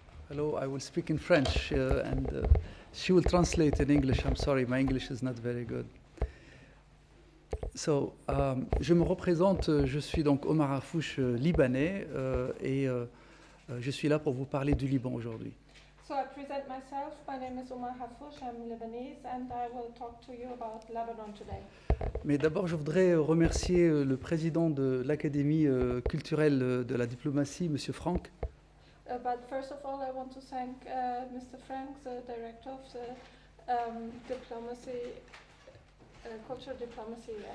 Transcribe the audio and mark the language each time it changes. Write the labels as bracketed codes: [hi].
[en] Hello, I will speak in French and she will translate in English. I'm sorry, my English is not very good. [fr] So, je me représente, je suis donc Omar Harfouch, libanais, et je suis là pour vous parler du Liban aujourd'hui. [en] So I present myself. My name is Omar Harfouch. I'm Lebanese, and I will talk to you about Lebanon today. [fr] Mais d'abord, je voudrais remercier le président de l'Académie culturelle de la diplomatie, M. Franck. [en] But first of all, I want to thank Mr. Frank, the director of the diplomacy, cultural diplomacy.